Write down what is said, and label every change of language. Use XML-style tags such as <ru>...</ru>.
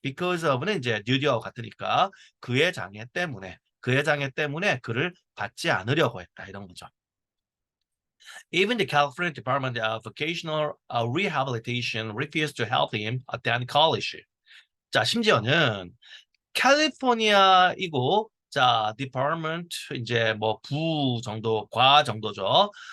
<ko>Because of는 이제 due와 같으니까 그의 장애 때문에 그를 받지 않으려고 했다. 이런 거죠.</ko> <en>Even the California Department of Vocational Rehabilitation refused to help him attend college.</en> <ko>자, 심지어는 캘리포니아이고 자 department 이제 뭐 부 정도 과 정도죠.</ko>